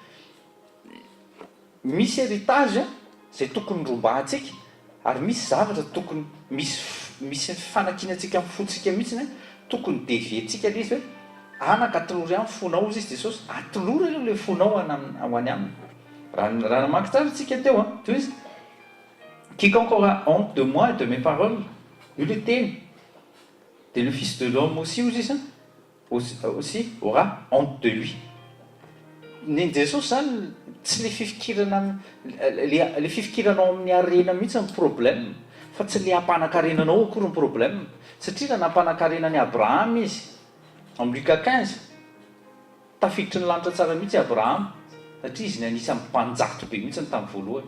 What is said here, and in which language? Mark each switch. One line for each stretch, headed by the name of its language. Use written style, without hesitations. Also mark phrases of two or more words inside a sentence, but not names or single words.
Malagasy: Misy héritage izay tokony rombahantsika ary misy zavatra tokony misy fanakinantsika amin'ny fotsika mihitsy tokony devientsika ilay izy hoe anaka atolory amin'ny fonao izy Jesosy. Atolory aloha ilay fonao ho any aminy. Raha namaky tsara tsika teo toy izy.
French: Quiconque aura honte de moi et de mes paroles,
Malagasy: io le teny.
French: Et le Fils de l'homme aussi aussi aura honte de lui.
Malagasy: Ny Jesosy zany tsy le fifikiranao amin'ny harena mihitsy ny problème, fa tsy le hampanankarenanao akory ny problème. Satria raha nampanankarena ny Abraham izy amin'ny Luka 15, tafiditry ny lanitra tsara mihitsy Abraham satria izy ny anisan'ny mpanjato be mihitsy ny tamin'ny voalohany.